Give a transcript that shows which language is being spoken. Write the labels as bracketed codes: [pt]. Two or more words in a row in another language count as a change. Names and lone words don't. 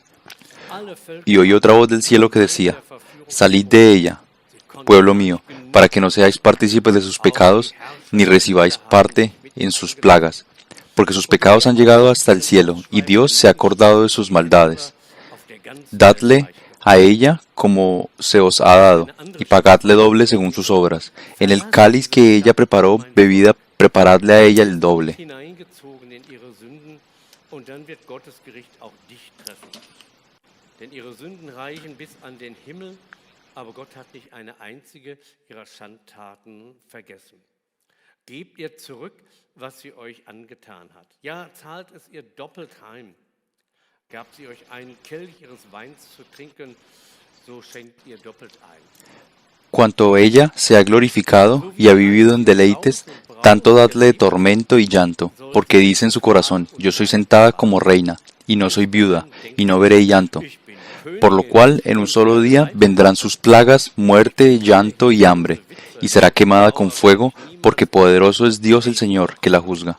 [es] Y oí otra voz del cielo que decía, salid de ella, pueblo mío, para que no seáis partícipes de sus pecados, ni recibáis parte en sus plagas, porque sus pecados han llegado hasta el cielo, y Dios se ha acordado de sus maldades. Dadle a ella como se os ha dado, y pagadle doble según sus obras. En el cáliz que ella preparó, bebida, preparadle a ella el doble. [de] Denn ihre Sünden reichen bis an den Himmel, aber Gott hat nicht eine einzige ihrer Schandtaten vergessen. Gebt ihr zurück, was sie euch angetan hat. Ja, zahlt es ihr doppelt heim. Gab sie euch einen Kelch ihres Weins zu trinken, so schenkt ihr doppelt ein. [es] Cuanto ella se ha glorificado y ha vivido en deleites, tanto dadle de tormento y llanto, porque dice en su corazón, yo soy sentada como reina, y no soy viuda, y no veré llanto. Por lo cual, en un solo día vendrán sus plagas, muerte, llanto y hambre, y será quemada con fuego, porque poderoso es Dios el Señor, que la juzga.